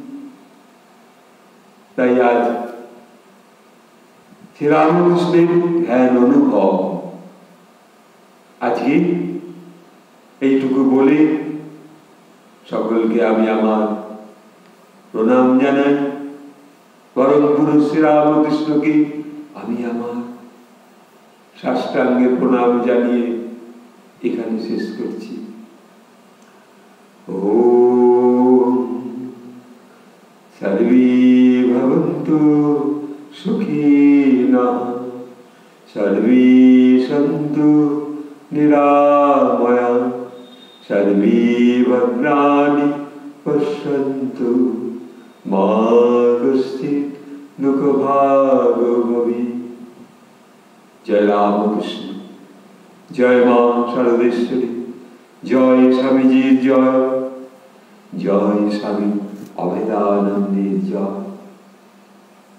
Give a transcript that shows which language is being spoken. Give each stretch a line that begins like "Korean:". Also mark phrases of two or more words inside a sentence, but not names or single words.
Bangla: তাই আজ শ্রীরামকৃষ্ণের ধ্যান অনুভব আজকে এইটুকু বলে সকলকে আমি আমার প্রণাম জানাই। পরম পুরুষ শ্রীরামকৃষ্ণকে আমি আমার সাষ্টাঙ্গে প্রণাম জানিয়ে এখানে শেষ করছি।
Sanskrit: ওম সর্বে ভবন্তু সুখিনঃ, সর্বে সন্তু নিরাময়াঃ, সর্বে ভদ্রাণি পশ্যন্তু, মা কশ্চিৎ দুঃখভাগ্ ভবেৎ।
Bangla: জয় রামকৃষ্ণ, জয় মা শারদেশ্বরী, জয় স্বামীজির জয়, জয় স্বামী অভেদানন্দের জয়।